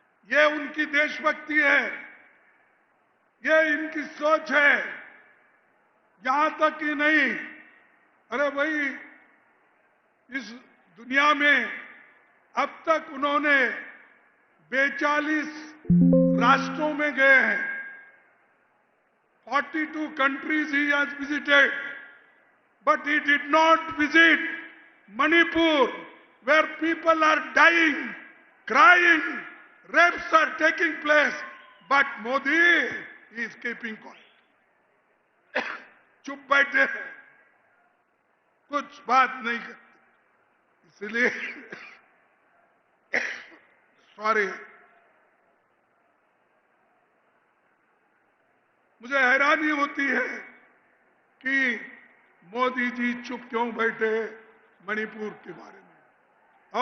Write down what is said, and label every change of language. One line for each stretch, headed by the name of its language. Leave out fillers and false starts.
Hindi: ये उनकी देशभक्ति है, ये इनकी सोच है। यहां तक कि नहीं, अरे भाई, इस दुनिया में अब तक उन्होंने 42 राष्ट्रों में गए हैं।
English: 42 countries he has visited, but he did not visit Manipur, where people are dying, crying, rapes are taking place, but Modi is keeping quiet.
Hindi: चुप बैठे हैं, कुछ बात नहीं करते। इसलिए सॉरी, मुझे हैरानी होती है कि मोदी जी चुप क्यों बैठे मणिपुर के बारे में।